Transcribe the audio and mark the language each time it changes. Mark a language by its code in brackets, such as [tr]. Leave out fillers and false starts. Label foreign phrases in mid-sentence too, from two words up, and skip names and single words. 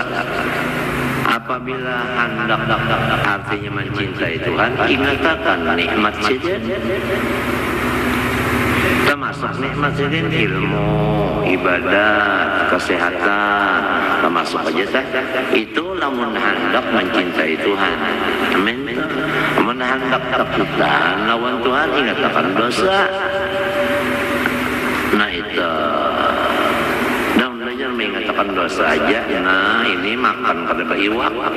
[id] Apabila hendak artinya mencintai Tuhan ingatkan nikmat saja. [bjn] Termasuk nikmat saja ilmu, ibadat, kesehatan, termasuk aja itu lamun hendak mencintai Tuhan. Amin. Lamun hendak takutan lawan Tuhan ingatkan dosa. Nah itu. [id] Dan belajar mengatakan dosa aja. [bjn] Nah ini makan pada iwak.